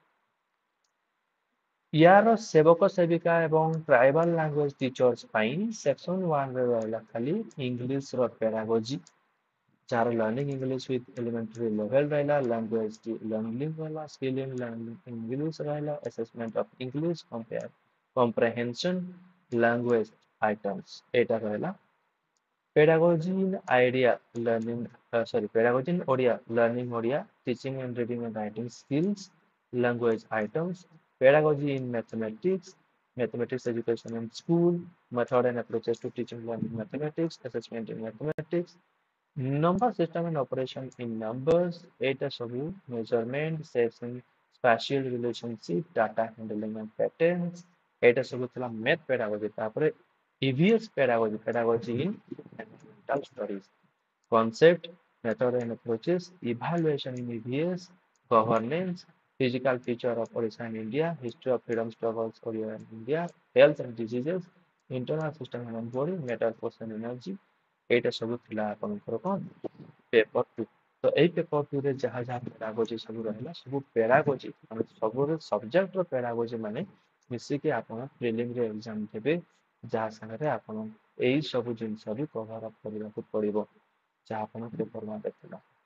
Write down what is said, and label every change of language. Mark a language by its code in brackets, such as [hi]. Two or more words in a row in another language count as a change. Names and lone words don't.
[or] ୟାର ସେବକ ସେବିକା ଏବଂ [en] tribal language teachers [or] ପାଇଁ ସେକ୍ସନ 1 ରେ ରହିଲା ଖାଲି ଇଂଲିଶର ପେଡାଗୋଜି, ଯାହାର [en] learning English with elementary level [or] ରହିଲା, [en] language learning [or] ରହିଲା, [en] skill in learning English [or] ରହିଲା, [en] assessment of English comprehension language items [or] ଏଇଟା ରହିଲା। [en] Pedagogy in idea learning, pedagogy in Odia, learning Odia, teaching and reading and writing skills, language items, pedagogy in mathematics, mathematics education in school, method and approaches to teaching learning mathematics, assessment in mathematics, number system and operation in numbers, data ସବୁ measurement, session, spatial relationship, data handling and patterns, [or] ଏଇଟା ସବୁ ଥିଲା [en] math pedagogy। ତାପରେ EVS pedagogy, pedagogy in environmental studies, concept, method and approaches, evaluation in EVS, governance, physical feature of Odisha and India, history of freedom struggles for India, health and diseases, internal system and body, metal force and energy, [or] এইটা ସବୁ ଥିଲା ଆପଣଙ୍କର କଣ ପେପର ଟୁ। ତ ଏଇ [en] paper two [or] ରେ ଯାହା ଯାହା ପେଡାଗୋଜି ସବୁ ରହିଲା, ସବୁ ପେଡାଗୋଜି ମାନେ ସବୁ ସବଜେକ୍ଟର ପେଡାଗୋଜି ମାନେ ମିଶିକି ଆପଣ ପ୍ରିଲିମରେ ଏକ୍ଜାମ ଦେବେ, ଯାହା ସାଙ୍ଗରେ ଆପଣ ଏଇ ସବୁ ଜିନିଷ ବି [en] cover up [or] କରିବାକୁ ପଡିବ, ଯାହା ଆପଣ [en] paper one [or] ରେ ଥିଲା।